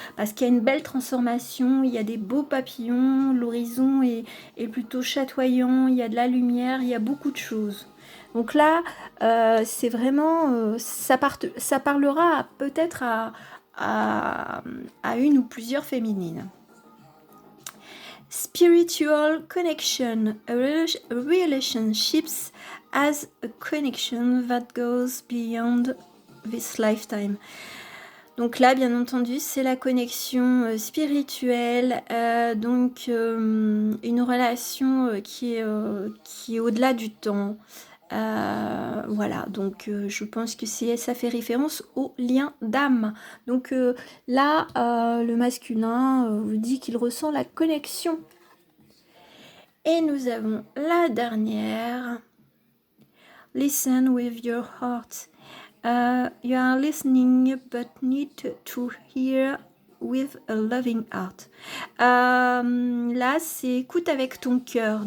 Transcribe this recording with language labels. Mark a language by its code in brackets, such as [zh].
[fr] Parce qu'il y a une belle transformation, il y a des beaux papillons, l'horizon est plutôt chatoyant, il y a de la lumière, il y a beaucoup de choses. Donc là, c'est vraiment, ça parlera peut-être à une ou plusieurs féminines. [en] Spiritual connection, a relationships as a connection that goes beyond this lifetime. [fr] Donc là, bien entendu, c'est la connexion spirituelle, donc une relation qui est au-delà du temps, Voilà, donc je pense que ça fait référence au lien d'âme. Donc là, le masculin vous dit qu'il ressent la connexion. Et nous avons la dernière. [en] Listen with your heart. You are listening but need to hear with a loving heart. [fr] Là, c'est écoute avec ton cœur.